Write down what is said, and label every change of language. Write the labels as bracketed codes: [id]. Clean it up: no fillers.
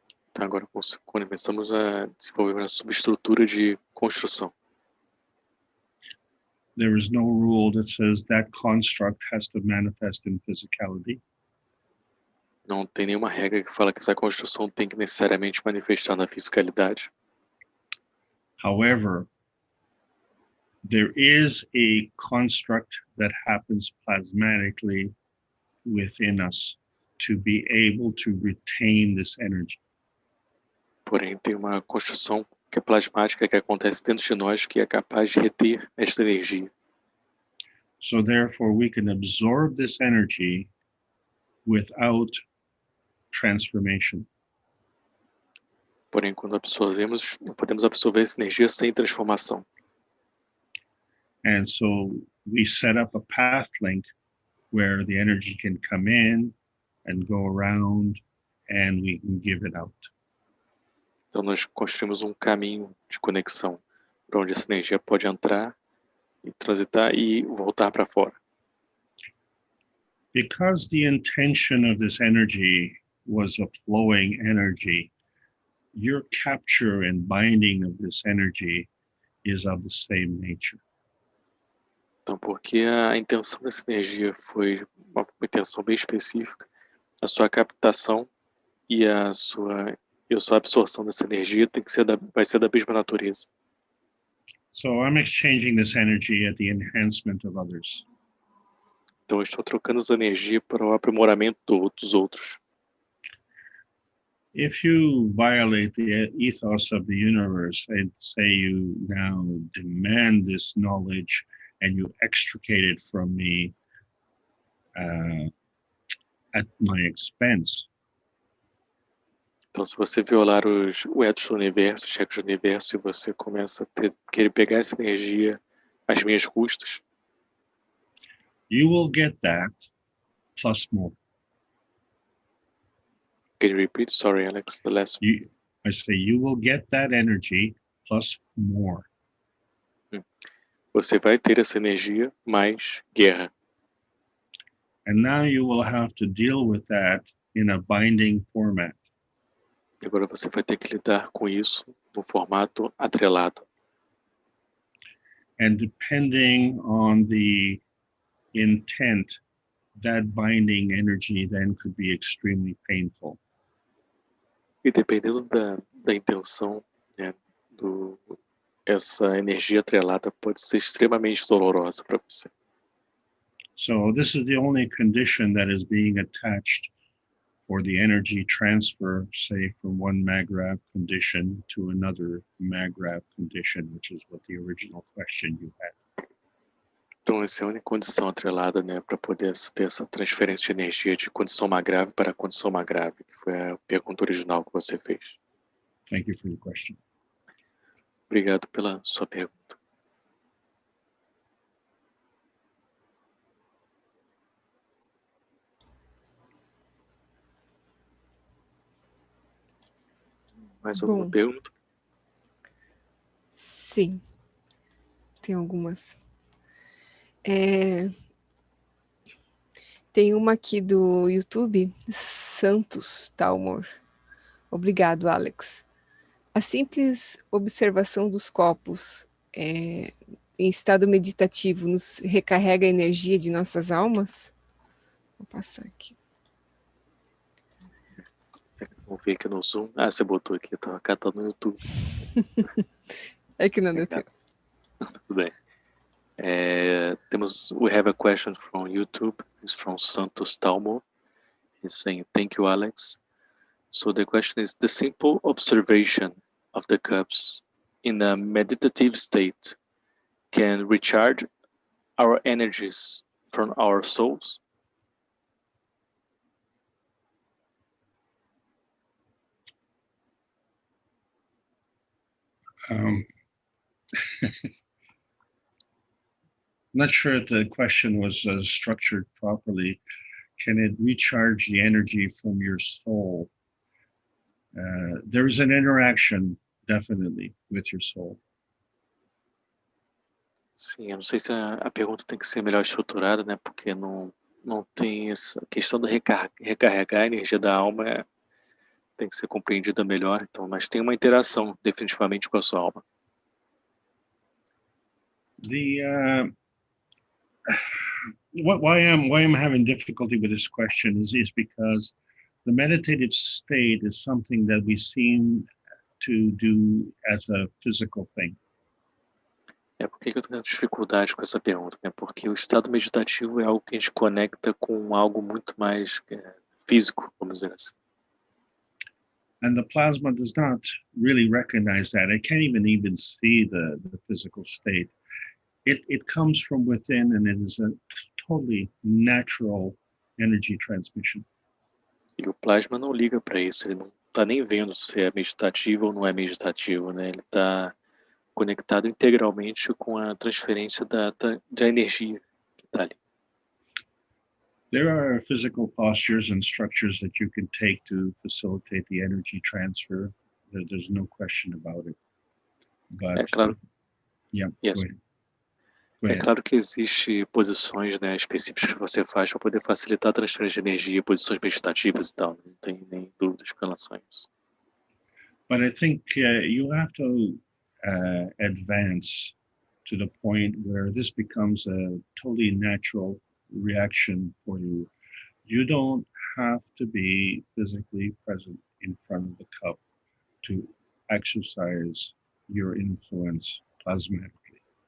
[pt] Então, agora começamos a desenvolver uma subestrutura de construção. [en] There is no rule that says that construct has to manifest in physicality. [pt] Não tem nenhuma regra que fala que essa construção tem que necessariamente manifestar na fisicalidade. [en] However, there is a construct that happens plasmatically within us to be able to retain this energy. [pt] Porém, tem uma construção que é plasmática, que acontece dentro de nós, que é capaz de reter esta energia. [en] So therefore, we can absorb this energy without transformation. [pt] Porém, quando absorvemos, não podemos absorver essa energia sem transformação. [en] And so we set up a path link where the energy can come in and go around and we can give it out. [pt] Então, nós construímos um caminho de conexão para onde essa energia pode entrar e transitar e voltar para fora. [en] Because the intention of this energy was a flowing energy, your capture and binding of this energy is of the same nature. [pt] Então, porque a intenção dessa energia foi uma intenção bem específica, a sua captação e a sua absorção dessa energia vai ser da mesma natureza. [en] So I'm exchanging this energy at the enhancement of others. [pt] Então, eu estou trocando essa energia para o aprimoramento dos outros. [en] If you violate the ethos of the universe and say you now demand this knowledge and you extricate it from me at my expense. [pt] Então, se você violar o ethos do universo, os regras do universo, e você começa a querer pegar essa energia às minhas custas, [en] you will get that plus more. Can you repeat? Sorry, Alex, the last. I say you will get that energy plus more. [pt] Você vai ter essa energia mais guerra. [en] And now you will have to deal with that in a binding format. [pt] E agora você vai ter que lidar com isso no formato atrelado. [en] And depending on the intent, that binding energy then could be extremely painful. [pt] E dependendo da intenção, né, essa energia atrelada pode ser extremamente dolorosa para você. [en] So this is the only condition that is being attached for the energy transfer, say, from one MagRav condition to another MagRav condition, which is what the original question you had. [pt] Então, essa é a única condição atrelada, né, para poder ter essa transferência de energia de condição grave para condição grave, que foi a pergunta original que você fez. [en] Thank you for your question. [pt] Obrigado pela sua pergunta. Mais alguma pergunta? Sim, tem algumas. Tem uma aqui do YouTube, Santos Talmor. Obrigado, Alex. A simples observação dos copos em estado meditativo nos recarrega a energia de nossas almas? Vou passar aqui. Vamos ver aqui no Zoom. Ah, você botou aqui, estava catando no YouTube. É que não deu tempo. Tudo bem. [en] We have a question from YouTube. It's from Santos Talmo. He's saying, thank you, Alex. So the question is, the simple observation of the cups in a meditative state can recharge our energies from our souls? Not sure if the question was structured properly. Can it recharge the energy from your soul? There is an interaction, definitely, with your soul. [pt] Sim, eu não sei se a pergunta tem que ser melhor estruturada, né? Porque não tem essa questão do recarregar a energia da alma, tem que ser compreendida melhor. Então, mas tem uma interação definitivamente com a sua alma. [en] Why I'm having difficulty with this question is because the meditative state is something that we seem to do as a physical thing. [pt] Por que eu estou tendo dificuldade com essa pergunta, né? Porque o estado meditativo é algo que a gente conecta com algo muito mais físico, vamos dizer assim. [en] And the plasma does not really recognize that. It can't even see the physical state. It comes from within, and it is a totally natural energy transmission. [pt] E o plasma não liga para isso, ele não está nem vendo se é meditativo ou não é meditativo, né? Ele está conectado integralmente com a transferência da energia que está ali. [en] There are physical postures and structures that you can take to facilitate the energy transfer. There's no question about it. But [pt] claro. [en] Yeah, yes. Go ahead. [pt] Claro que existem posições, né, específicas que você faz para poder facilitar a transferência de energia, posições meditativas e tal. Não tem nem dúvidas com relação a isso. [en] But I think you have to advance to the point where this becomes a totally natural reaction for you. You don't have to be physically present in front of the cup to exercise your influence plasmatically.